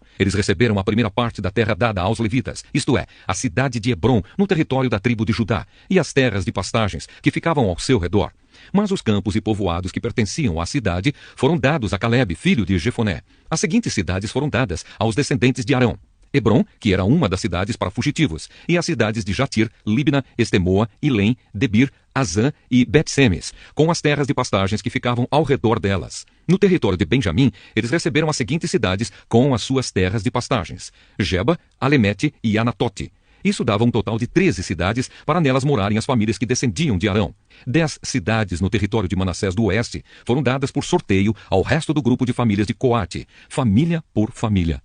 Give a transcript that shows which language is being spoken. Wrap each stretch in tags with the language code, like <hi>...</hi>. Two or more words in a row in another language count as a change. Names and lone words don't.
<pt>Eles receberam a primeira parte da terra dada aos levitas, isto é, a cidade de Hebrom, no território da tribo de Judá, e as terras de pastagens que ficavam ao seu redor. Mas os campos e povoados que pertenciam à cidade foram dados a Calebe, filho de Jefoné. As seguintes cidades foram dadas aos descendentes de Arão: Hebrom, que era uma das cidades para fugitivos, e as cidades de Jatir, Libna, Estemoa, Ilém, Debir, Azã e Bet-Semes, com as terras de pastagens que ficavam ao redor delas. No território de Benjamim, eles receberam as seguintes cidades com as suas terras de pastagens: Geba, Alemete e Anatote. Isso dava um total de 13 cidades para nelas morarem as famílias que descendiam de Arão. 10 cidades no território de Manassés do Oeste foram dadas por sorteio ao resto do grupo de famílias de Coate, família por família.</pt>